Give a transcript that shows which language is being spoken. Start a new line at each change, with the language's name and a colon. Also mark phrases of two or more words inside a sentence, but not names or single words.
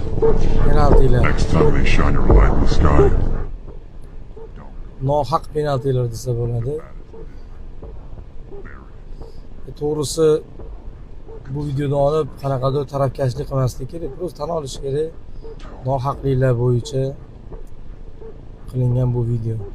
Uzbek: Penaltilar.
English: Next time they shine your light in the sky,
Uzbek: Nohaq penaltilar desa bo'ladi. To'g'risi bu videoni olib qanaqadir tarafkashlik qilmaslik kerak. Просто tan olish kerak. Nohaqliklar bo'yicha qilingan bu video.